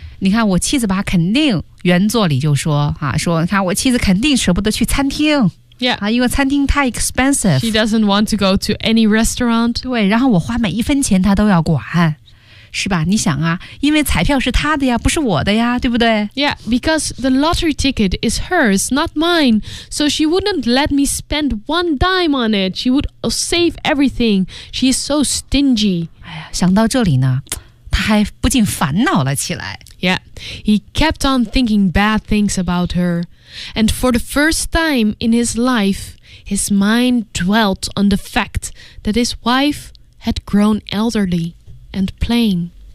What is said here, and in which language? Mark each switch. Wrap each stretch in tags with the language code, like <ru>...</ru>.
<zh>哎，她想的吧，还挺多的哈。你看还说什么？你看我妻子吧，肯定。原作里就说，你看我妻子肯定舍不得去餐厅，</zh> <en>yeah.</en> <zh>因为餐厅太 expensive.</zh> <en>She doesn't want to go to any restaurant.</en> <zh>对，然后我花每一分钱她都要管，是吧？你想啊，因为彩票是她的呀，不是我的呀，对不对？</zh> <en>Yeah, because the lottery ticket is hers, not mine. So she wouldn't let me spend one dime on it. She would save everything. She is so stingy.</en> <zh>哎呀，想到这里呢， 他还不禁烦恼了起来。</zh> <en>Yeah, he kept on thinking bad things about her. And for the first time in his life, his mind dwelt on the fact that his wife had grown elderly and plain.</en>